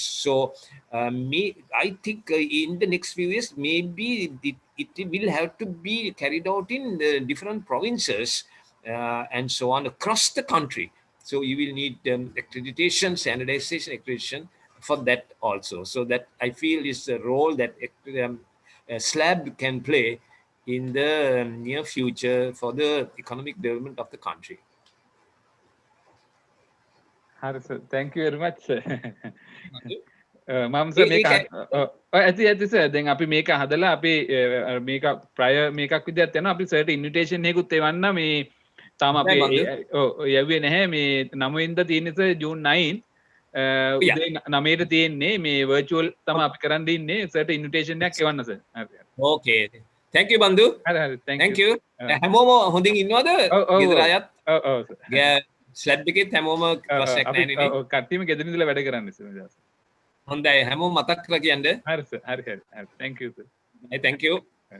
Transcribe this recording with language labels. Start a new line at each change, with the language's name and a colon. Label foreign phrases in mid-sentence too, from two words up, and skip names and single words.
English: So, I think in the next few years, maybe it will have to be carried out in the different provinces and so on across the country. So, you will need accreditation, standardization, accreditation for that also. So, that I feel is the role that SLAB can play in the near future for the economic development of the country.
Sinhala: හරි සර්
English: thank you very much sir.
Sinhala: මම ඒ- මේක ඒක- ඇති සර් දැන් අපි මේක හදලා අපි මේක ප්‍රය මේකක් විදිහට යනවා අපි සර්ට ඉන්විටේෂන් එකකුත් එවන්න මේ තාම හොඳයි අපේ බන්දු. යව්වේ නැහැ මේ 9 වෙනිදා තියෙන්නේ සර් ජූන් 9
English: Yeah.
Sinhala: උදේ 9ට තියෙන්නේ මේ වර්චුවල් තමයි අපි කරන්න ඉන්නේ සර්ට ඉන්විටේෂන් එකක් එවන්න සර් හරි
English: Okay. Thank you, Bandhu.
Sinhala: හරි thank
English: Thank you you.
Sinhala: හැමෝම හොඳින් ඉන්නවද? ගෙදර අයත් ඔව් ස්ලැබ් එකෙත් හැමෝම ප්‍රශ්නයක් අපි නැහැ නේ. කට්ටියම ගෙදර ඉඳලා වැඩ කරන්නේ සර් හොඳයි. හැමෝම මතක් කරලා කියන්න. හරි සර් හරි
English: thank you sir. Thank you.